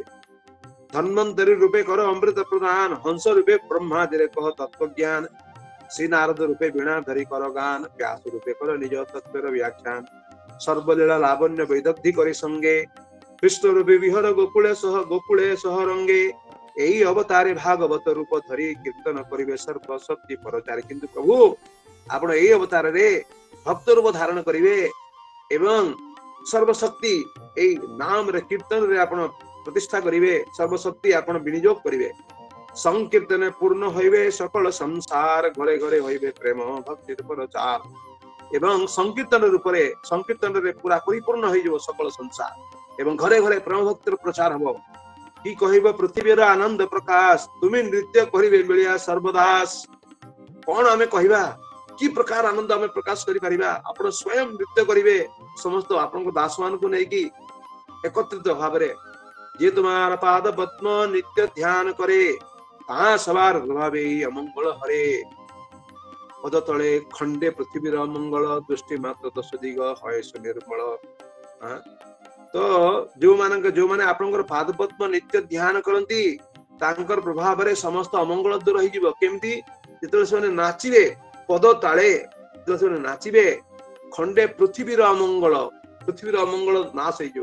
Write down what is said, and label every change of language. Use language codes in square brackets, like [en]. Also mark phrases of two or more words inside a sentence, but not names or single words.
[bn] ধন্বন্তরী রূপে কর অমৃত প্রদান, হংস রূপে ব্রহ্মাদিরে কহ তত্ত্বজ্ঞান, শ্রী নারদ রূপে বীণা ধরি কর গান, ব্যাস রূপে কর নিজ তত্ত্বের ব্যাখ্যান, সর্বলীলা লাবণ্য বৈদগ্ধি করি সঙ্গে, কৃষ্ণ রূপে বিহর গোকুলে সহ রঙ্গে, এই অবতারে ভাগবত রূপ ধরি কীর্তন করিবে সর্বশক্তি পরচারে। [or] କିନ୍ତୁ ପ୍ରଭୁ ଆପଣ এই ଅବତାରରେ ଭକ୍ତ ରୂପ ଧାରଣ କରିବେ ଏବଂ ସର୍ବଶକ୍ତି ଏଇ ନାମରେ କୀର୍ତ୍ତନରେ ଆପଣ ପ୍ରତିଷ୍ଠା କରିବେ, ସର୍ବଶକ୍ତି ଆପଣ ବିନିଯୋଗ କରିବେ। [bn] সংকীর্তনে পূর্ণ হইবে সকল সংসার, ঘরে ঘরে হইবে প্রেম ভক্তি প্রচার। [or] ଏବଂ ସଂକୀର୍ତ୍ତନରେ ପୁରା ପରିପୂର୍ଣ୍ଣ ହେଇଯିବ ସକଳ ସଂସାର ଏବଂ ଘରେ ଘରେ ପ୍ରେମ ଭକ୍ତିର ପ୍ରଚାର ହବ। [bn] কি কহিব পৃথিবীর আনন্দ প্রকাশ, তুমি নৃত্য করিবে মিলিয়া সর্বদাস। [or] କଣ ଆମେ କହିବା, କି ପ୍ରକାର ଆନନ୍ଦ ଆମେ ପ୍ରକାଶ କରିପାରିବା? ଆପଣ ସ୍ୱୟଂ ନୃତ୍ୟ କରିବେ ସମସ୍ତ ଆପଣଙ୍କ ଦାସ ମାନଙ୍କୁ ନେଇକି ଏକତ୍ରିତ ଭାବେ। [bn] যে তোমার পাদ পদ্ম নিত্য ধ্যান করে, তাহা সবার ভাবে অমঙ্গল হরে। পদ তলে খଣ୍ଡେ পৃথিবীর মঙ্গল, দৃষ্টি মাত্র দশ দিগ হয় সুনির্মল। [or] ତ ଯୋଉମାନେ ଆପଣଙ୍କର ପାଦ ପଦ୍ମ ନିତ୍ୟ ଧ୍ୟାନ କରନ୍ତି, ତାଙ୍କର ପ୍ରଭାବରେ ସମସ୍ତ ଅମଙ୍ଗଳ ଦୂର ହେଇଯିବ। କେମିତି? ଯେତେବେଳେ ସେମାନେ ନାଚିବେ ପଦ ତାଳେ, ଯେତେବେଳେ ସେମାନେ ନାଚିବେ ଖଣ୍ଡେ ପୃଥିବୀର ଅମଙ୍ଗଳ ନାଶ ହେଇଯିବ।